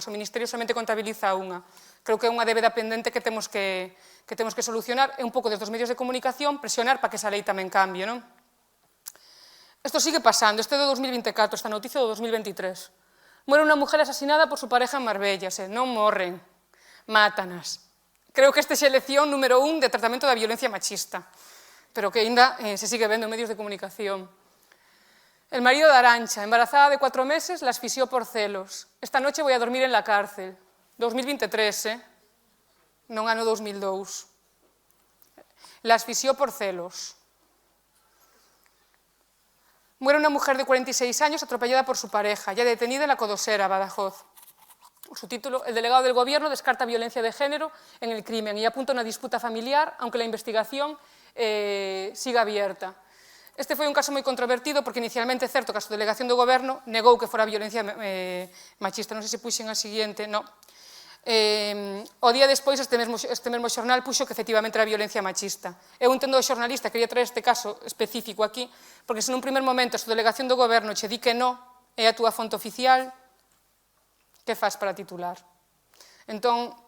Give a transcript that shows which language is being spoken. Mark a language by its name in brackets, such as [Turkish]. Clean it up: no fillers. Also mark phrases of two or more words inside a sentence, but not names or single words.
[Galician] O Ministerio solamente contabiliza a unha. Creo que é unha débeda pendente que temos que solucionar e un pouco desde os medios de comunicación presionar para que esa lei tamén cambie, non? Isto sigue pasando, este é do 2024, esta noticia do 2023. [Spanish] Muere unha mujer asesinada por su pareja en Marbella, [Galician] non morren, mátanas. Creo que esta é a lección número 1 de tratamento da violencia machista, pero que ainda se sigue vendo en medios de comunicación. [Spanish] El marido de Arantxa, embarazada de 4 meses, la asfixió por celos. Esta noche voy a dormir en la cárcel. [Galician] 2023, non ano 2002. [Spanish] La asfixió por celos. Muere una mujer de 46 años atropellada por su pareja, ya detenida en la Codosera, Badajoz. Su título, el delegado del gobierno descarta violencia de género en el crimen y apunta a una disputa familiar, aunque la investigación siga abierta. [Galician] Este foi un caso moi controvertido porque inicialmente é certo que a delegación do goberno negou que fora violencia machista. Non sei se puxen a seguinte, non. O día despois este mesmo xornal puxo que efectivamente era violencia machista. Eu entendo o xornalista, quería traer este caso específico aquí, porque se nun primer momento a delegación do goberno che di que non é a túa fonte oficial, que faz para titular?